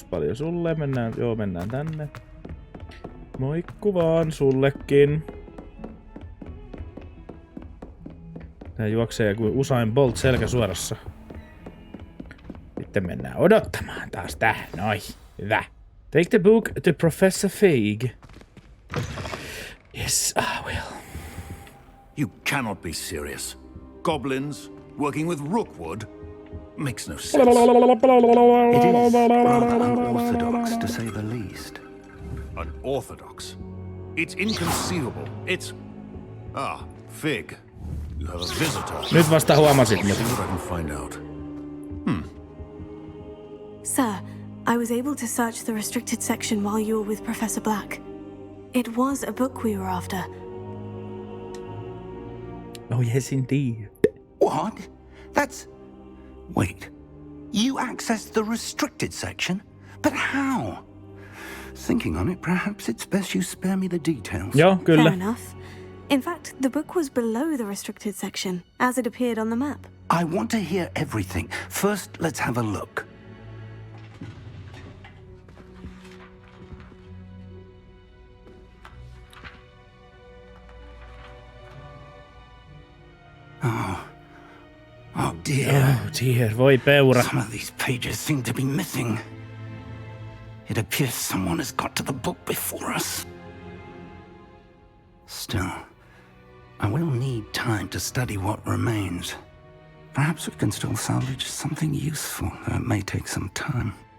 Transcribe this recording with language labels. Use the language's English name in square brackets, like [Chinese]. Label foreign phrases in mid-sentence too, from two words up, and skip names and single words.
[Finnish] Paljon sulle, mennään tänne. Moikku vaan sullekin. Tää juoksee kuin Usain Bolt selkä suorassa. Sitten mennään odottamaan taas tähän, noin. Hyvä. [English] Take the book to Professor Fig. Yes, I will. You cannot be serious. Goblins working with Rookwood makes no sense. It is rather unorthodox, to say the least. Unorthodox? It's inconceivable. It's... Fig. You have a visitor. [Finnish] Nyt vasta huomasit. [English] See what I can find out. Sir, I was able to search the restricted section while you were with Professor Black. It was a book we were after. Oh yes, indeed. What? That's... Wait. You accessed the restricted section? But how? Thinking on it, perhaps it's best you spare me the details. [Finnish] Joo, kyllä. [English] Fair enough. In fact, the book was below the restricted section, as it appeared on the map. I want to hear everything. First, let's have a look. Oh dear. Oh dear, [Finnish] voi peura. [English] Some of these pages seem to be missing. It appears someone has got to the book before us. Still, I will need time to study what remains. Perhaps we can still salvage something useful, though it may take some time.